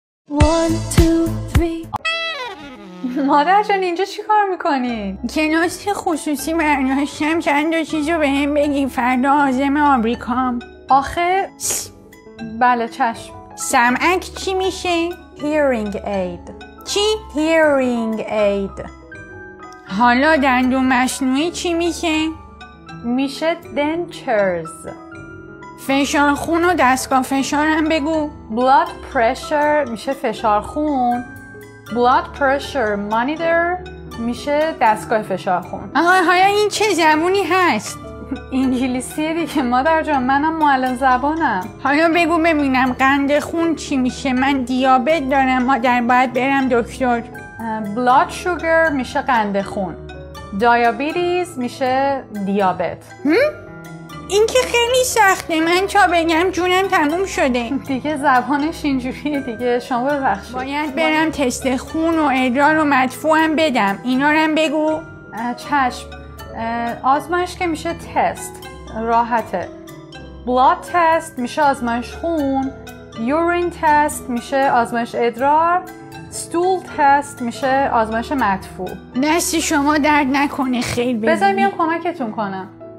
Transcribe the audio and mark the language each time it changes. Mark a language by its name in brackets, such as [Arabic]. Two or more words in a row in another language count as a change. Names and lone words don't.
[English] One, two, three. [Persian] مادر جان اینجا چی کار میکنی؟ کلاس خصوصی برداشتم چند تا چیزو بهم بگی فردا عازم آمریکام. آخه بله چشم. سمعک چی میشه؟ [English] Hearing aid. [Persian] چی؟ [English] Hearing aid. [Persian] حالا دندون مصنوعی چی میشه؟ میشه dentures. فشار خون و دستگاه فشارم بگو. [English] Blood pressure [Persian] میشه فشار خون. [English] Blood pressure monitor [Persian] میشه دستگاه فشار خون. حالا این چه زبونی هست؟ انگلیسیه دیگه مادر جان، منم معلم زبانم. حالا بگو ببینم قند خون چی میشه؟ من دیابت دارم مادر، باید برم دکتر. [English] Blood sugar [Persian] میشه قند خون. Diabetes میشه دیابت. این که خیلی سخته، من تا بگم جونم تموم شده. دیگه زبانش اینجوریه دیگه، شما ببخشید. باید برم تست خون و ادرار و مدفوعم بدم، اینا رو بگو. چشم. آزمایش که میشه تست، راحته. [English] Blood test [Persian] میشه آزمایش خون. [English] Urine test [Persian] میشه آزمایش ادرار. [English] Stool test [Persian] میشه آزمایش مدفوع. دست شما درد نکنه، خیر بزنید. بذار میام کمکتون کنم.